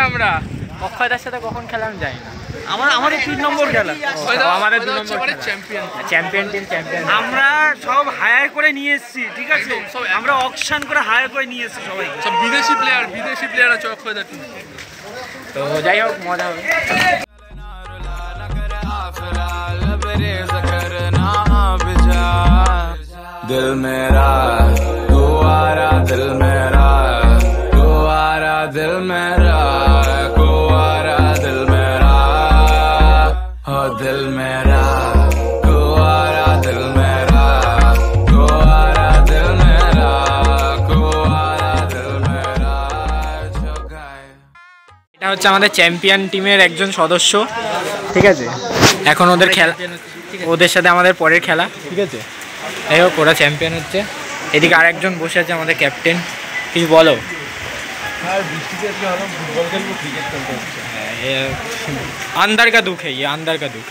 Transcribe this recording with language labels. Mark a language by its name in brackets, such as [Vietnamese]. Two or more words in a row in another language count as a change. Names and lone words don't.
[Bangla] আমরা অক্ষয়দার সাথে কখন খেলাম জানি না। আমাদের 3 নম্বর খেলা, আমাদের 2 নম্বর চ্যাম্পিয়ন টিম। আমরা সব হায়ার করে নিয়ে এসেছি, ঠিক আছে। আমরা অকশন করে হায়ার করে নিয়ে এসেছি সবাই, সব বিদেশি প্লেয়ার আছে অক্ষয়দার টিম। তো যাই হোক, মজা হবে। [Hindi] दिल मेरा कुआरा, दिल मेरा कुआरा, दिल मेरा कुआरा, दिल मेरा हो, दिल मेरा कुआरा, दिल मेरा कुआरा, दिल मेरा कुआरा, दिल मेरा जो गाए। [Bangla] এটা হচ্ছে আমাদের চ্যাম্পিয়ন টিমের একজন সদস্য, ঠিক আছে। এখন ওদের খেলা, ওদের সাথে আমাদের পরের খেলা, ঠিক আছে। যাই হোক, ওরা চ্যাম্পিয়ন হচ্ছে। এদিকে আরেকজন বসে আছে, আমাদের ক্যাপ্টেন। কিছু বলো। [Hindi] अंदर का दुःख, अंदर का दुःख।